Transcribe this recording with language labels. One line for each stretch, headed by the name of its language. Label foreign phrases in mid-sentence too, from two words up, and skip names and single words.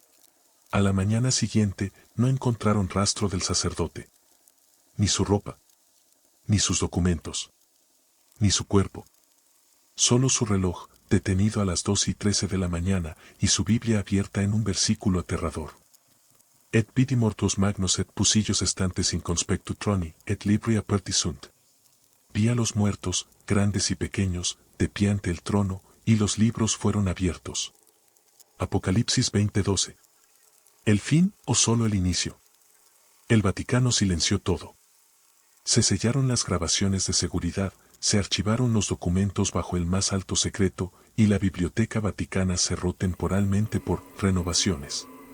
Spanish: A la mañana siguiente, no encontraron rastro del sacerdote. Ni su ropa. Ni sus documentos. Ni su cuerpo. Solo su reloj, detenido a las 2:13 de la mañana, y su Biblia abierta en un versículo aterrador.
Latin: Et vidi mortuos magnos et pusillos estantes in conspectu troni, et libri aperti sunt.
Spanish: Vi a los muertos, grandes y pequeños, de pie ante el trono, y los libros fueron abiertos. Apocalipsis 20:12. ¿El fin o solo el inicio? El Vaticano silenció todo. Se sellaron las grabaciones de seguridad, se archivaron los documentos bajo el más alto secreto, y la Biblioteca Vaticana cerró temporalmente por renovaciones.